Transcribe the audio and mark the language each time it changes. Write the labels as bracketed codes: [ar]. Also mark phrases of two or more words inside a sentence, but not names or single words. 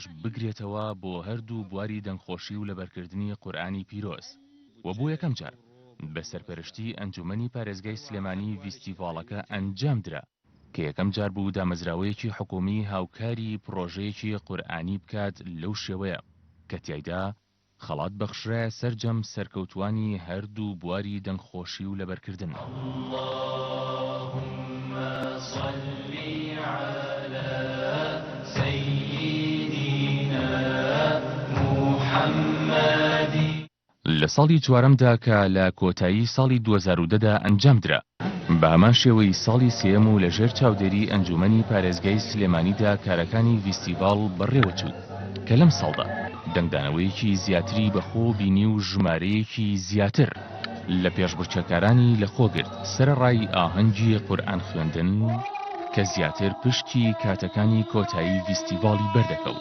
[ckb] بگرێتەوە بۆ هەردوو بواری دەنگخۆشی و لەبەرکردنی قورئانی پیرۆز و بۆ یەکەم جار بە سەرپەرشتی ئەنجومەنی پارێزگای سلێمانی ڤیستیڤاڵەکە ئەنجامدرا کە یەکەم جار بوو دامەزراوەیەکی حکومی هاوکاری پرۆژەیەکی قورئانی بکات لەو شێوەیە کە تیایدا خەڵات بەخشرایە سەرجەم سەرکەوتوانی هەردوو بواری دەنگخۆشی و لەبەرکردن. [ar] اللهم صل على سيدنا محمد. [ckb] لە ساڵی چوارەمدا کە لە کۆتایی ساڵی 2010دا ئەنجامدرا بە هەمان شێوەی ساڵی سێم و لەژێر چاودێری ئەنجومەنی پارێزگای سلێمانیدا کارەکانی ڤیستیڤاڵ بەڕێوەچوو کە لەم ساڵدا دەنگدانەوەیەکی زیاتری بەخۆ بینی و ژمارەیەکی زیاتر لە پێشبڕکێکارانی لەخۆگرت سەرەڕای ئاهەنگی قورئان خوێندن کە زیاتر پشتی کاتەکانی کۆتایی ڤیستیڤاڵی بەردەکەوت.